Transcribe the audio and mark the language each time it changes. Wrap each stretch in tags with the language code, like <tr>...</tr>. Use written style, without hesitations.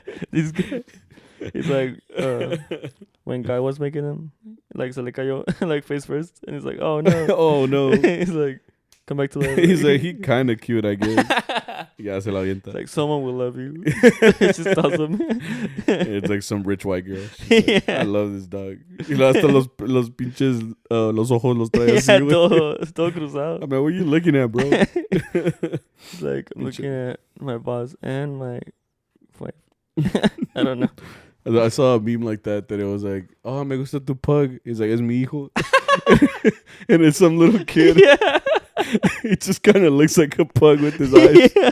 <en>This guy, he's like, when Guy was making him, like</en> <es>se le cayó,</es> <en>like face first, and he's like, oh no, oh no. He's like, come back to life. He's like, he kind of cute, I guess.</en> <es>Yeah, se la avienta.</es> <en>Like, someone will love you. It's just awesome. It's like some rich white girl. Yeah. Like, I love this dog.</en> <es>Hasta los pinches, los ojos los trae así, güey. Todo cruzado.</es> <en>I mean, what are you looking at, bro? It's like, I'm looking at my boss and my wife. I don't know. I saw a meme like that it was like, oh,</en> <es>me gusta tu</es> <en>pug. He's like,</en> <es>es mi hijo.</es> <en>And it's some little kid. Yeah. He just kind of looks like a pug with his eyes.</en>